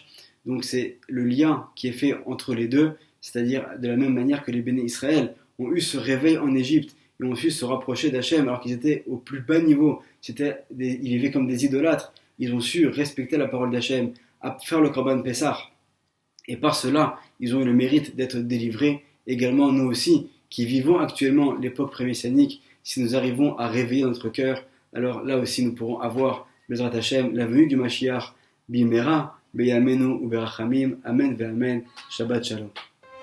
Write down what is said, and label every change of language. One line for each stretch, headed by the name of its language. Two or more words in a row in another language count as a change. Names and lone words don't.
French: Donc c'est le lien qui est fait entre les deux, c'est-à-dire de la même manière que les
Hebrew: בני ישראל
French: ont eu ce réveil en Égypte et ont su se rapprocher d'Hachem alors qu'ils étaient au plus bas niveau, ils vivaient comme des idolâtres, ils ont su respecter la parole d'Hachem, à faire le
Hebrew: קרבן פסח.
French: Et par cela, ils ont eu le mérite d'être délivrés. Également, nous aussi, qui vivons actuellement l'époque pré-messianique, si nous arrivons à réveiller notre cœur, alors là aussi nous pourrons avoir,
Hebrew: בעזרת השם,
French: la venue du Mashiach,
Hebrew: במהרה בימינו וברחמים אמן ואמן שבת שלום.